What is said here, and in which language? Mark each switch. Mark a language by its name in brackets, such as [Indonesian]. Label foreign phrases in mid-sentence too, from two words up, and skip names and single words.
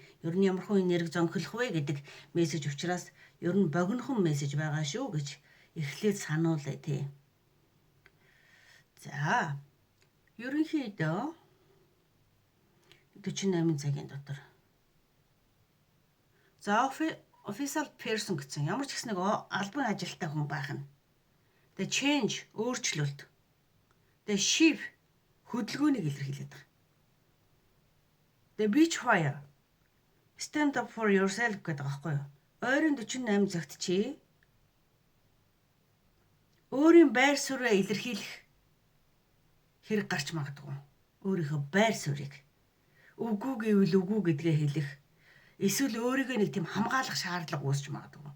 [Mongolian] Ер нь ямархуу энерги зөнхлөх вэ гэдэг мессеж учраас ер нь богинохон мессеж байгаа шүү гэж эхлээд сануулъя тий. За ерөнхийдөө 48 цагийн дотор. За [English] official person [Mongolian] гэсэн ямар ч гэсэн нэг албан ажилттай хүн байх нь. [English] The change өөрчлөлт. The shift [Mongolian] хөдөлгөөнийг илэрхийлээд байгаа. [English] The beach fire. Stand up for yourself [Mongolian] гэдэг байгаа байхгүй юу? Ойрын 48 цагт чи өөрийн байр суурьаа илэрхийлэх хэрэг гарч магадгүй. Өөрийнхөө байр суурийг үгүй гэвэл үгүй гэдгээ хэлэх. Эсвэл өөрийгөө нэг тийм хамгаалах шаардлага үүсч магадгүй.